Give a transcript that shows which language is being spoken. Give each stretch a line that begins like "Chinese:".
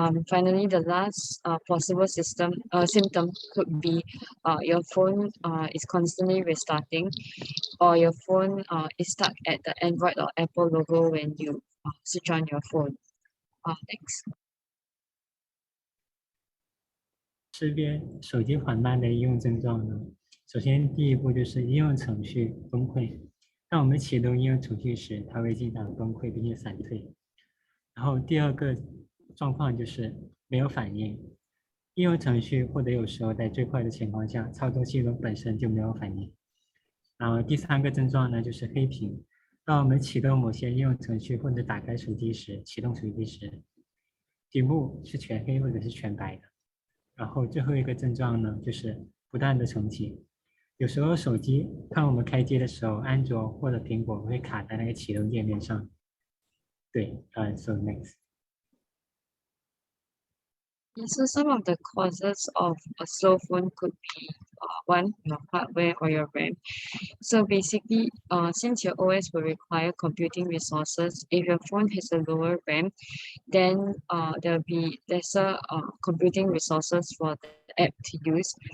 English: Finally, the last possible symptom could be your phone is constantly restarting, or your phone is stuck at the Android or Apple logo when you switch on your phone. Thanks.
Chinese: 识别手机缓慢的应用症状呢，首先第一步就是应用程序崩溃。当我们启动应用程序时，它会经常崩溃并且闪退。然后第二个状况就是没有反应，应用程序或者有时候在最快的情况下，操作系统本身就没有反应。然后第三个症状呢，就是黑屏。当我们启动某些应用程序或者打开手机时，启动手机时，屏幕是全黑或者是全白的。然后最后一个症状呢，就是不断的重启。有时候手机当我们开机的时候，安卓或者苹果会卡在那个启动页面上。
English: 对，so next。 So some of the causes of a slow phone could be one, your hardware or your RAM. So basically, since your OS will require computing resources, if your phone has a lower RAM, then there'll be lesser computing resources for the app to use.